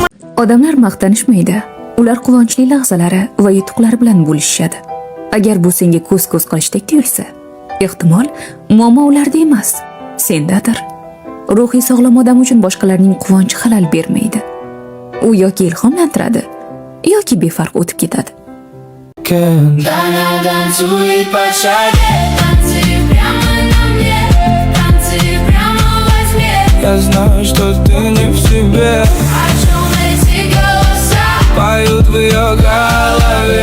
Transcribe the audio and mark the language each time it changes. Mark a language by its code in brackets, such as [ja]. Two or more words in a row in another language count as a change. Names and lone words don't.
[uz] Odamlar maqtanishmaydi. Ular quvonchli lahzalari va yutuqlari bilan bo'lishadi. Agar bu senga ko'z-ko'z qilishdek tuyulsa, ehtimol muammo ularda emas, sendadir. Ruhiy sog'lom odam uchun boshqalarning quvonchi xalal bermaydi. U yoki ilhomlantiradi, yoki befarq o'tib ketadi. [ru] Я знаю, что ты не в себе. Поют в ее голове.